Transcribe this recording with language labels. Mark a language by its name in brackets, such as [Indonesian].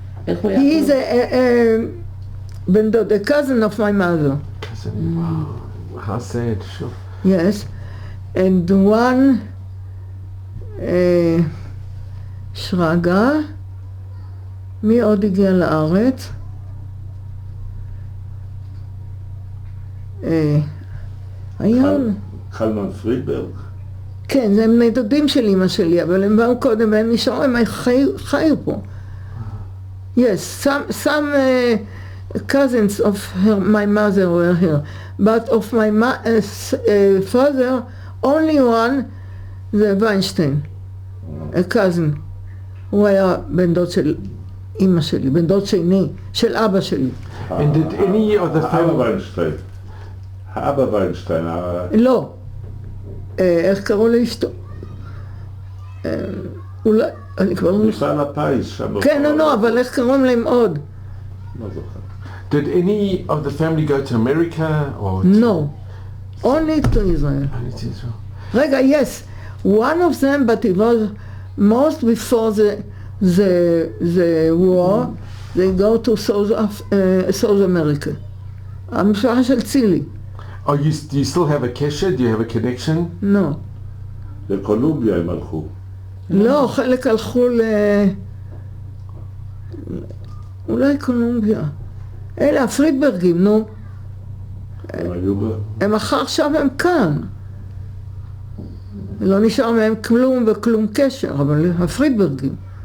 [English] He is a [Hebrew] בן דוד, [English] a cousin of my mother. Wow. How sad, sure. Yes. And one [Hebrew] שרגא, מי עוד הגיע לארץ? היה... קלמן פרידברג. כן, זה בני דודים של אמא שלי, אבל הם באו קודם והם נשארו, הם חיו פה. [English] Yes, some cousins of my mother were here, but of my father, only one, [Hebrew] זה ויינשטיין, [English] a cousin. [Hebrew] הוא היה בן דוד של אמא שלי, בן דוד שני, של אבא שלי. [English] And did any of the [Hebrew] האבא [English] family... [Hebrew] ויינשטיין. האבא ויינשטיין. לא. איך קראו לאשתו? אולי, אני כבר לא... מפעל הפיס שם. כן, לא, אבל איך קוראים להם עוד? לא זוכר. [English] Did any of the family go to America or... No. Only to Israel. Only to Israel. [Hebrew] רגע, yes. [English] One of them, but it was most before the war, they go to South America. [Hebrew] המשפחה של צילי. [English] Do you still have a kesher? Do you have a connection? No. [Hebrew] לקולומביה הם הלכו. לא, חלק הלכו אולי קולומביה. אלה הפרידברגים, נו. הם היו הם עכשיו הם כאן. לא נשאר מהם כלום וכלום קשר, אבל הפרידברגים.